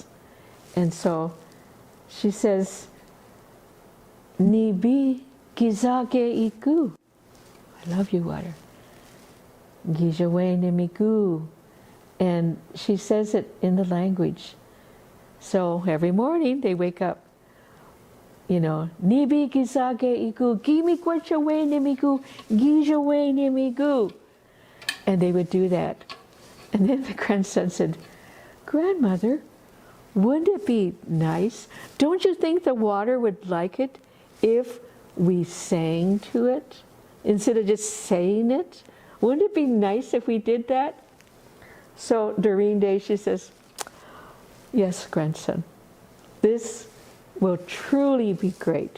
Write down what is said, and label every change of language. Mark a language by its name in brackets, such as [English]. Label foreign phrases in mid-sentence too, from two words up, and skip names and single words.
[English] And so she says, [Ojibwa] Nibi gizage iku. [English] I love you, water. [Ojibwa] Gijawe nemiku. [English] And she says it in the language. So every morning they wake up. [Ojibwa] Nibi gizage igu, gimi kwachawe nimigu, gijawe nimigu. [English] And they would do that. And then the grandson said, Grandmother, wouldn't it be nice? Don't you think the water would like it if we sang to it instead of just saying it? Wouldn't it be nice if we did that? So Doreen Day, she says, yes, grandson, this will truly be great.